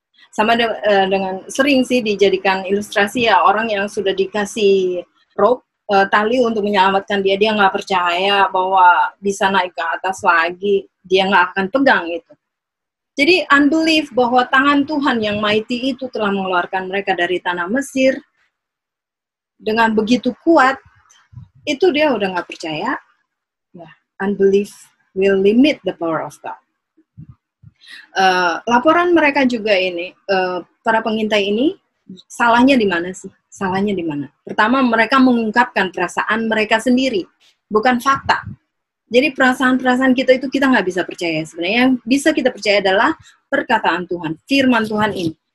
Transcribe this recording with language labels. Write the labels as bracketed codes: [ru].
[id] Sama dengan sering sih dijadikan ilustrasi ya, orang yang sudah dikasih rope, tali untuk menyelamatkan dia nggak percaya bahwa bisa naik ke atas lagi, dia nggak akan pegang itu. Jadi unbelief bahwa tangan Tuhan yang mighty itu telah mengeluarkan mereka dari tanah Mesir dengan begitu kuat, itu dia udah nggak percaya. Ya, [en] unbelief will limit the power of God. [id] Laporan mereka juga ini, para pengintai ini, salahnya di mana sih? Salahnya di mana? Pertama, mereka mengungkapkan perasaan mereka sendiri, bukan fakta. Jadi perasaan-perasaan kita itu kita nggak bisa percaya. Sebenarnya yang bisa kita percaya adalah perkataan Tuhan, firman Tuhan ini.